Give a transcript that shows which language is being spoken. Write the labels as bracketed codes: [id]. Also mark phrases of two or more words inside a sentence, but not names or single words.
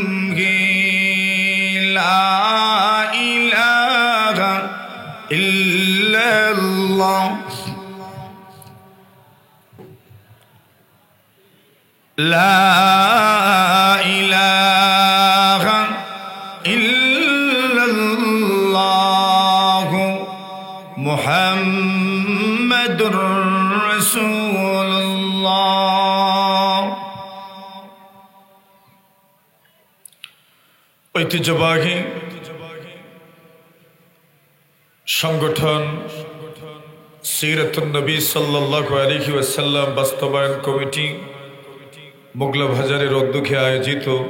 [ar] گئی، لا الہ الا اللہ، لا الہ الا اللہ محمد رسول اللہ۔ [bn] ঐতিহ্যবাহী সংগঠন সিরাতুন নবী [ar] صلى الله عليه وسلم [bn] বাস্তবায়ন কমিটি মোগলা বাজারের উদ্যোগে আয়োজিত